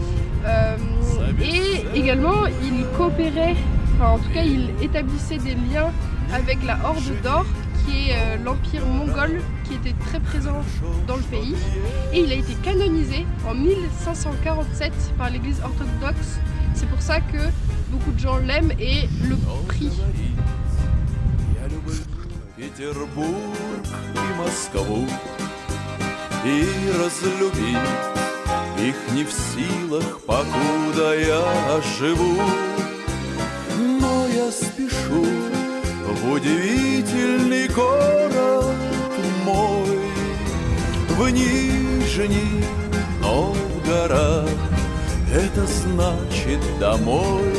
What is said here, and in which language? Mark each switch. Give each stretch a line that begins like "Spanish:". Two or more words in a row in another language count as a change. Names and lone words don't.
French: Et également il coopérait, enfin en tout cas il établissait des liens avec la Horde d'Or qui est l'empire mongol qui était très présent dans le pays, et il a été canonisé en 1547 par l'église orthodoxe. C'est pour ça que beaucoup de gens l'aiment et le prient.
Russian: Петербург и Москву, и разлюбить их не в силах, покуда я живу. Но я спешу в удивительный город мой, в Нижний Новгород, это значит домой.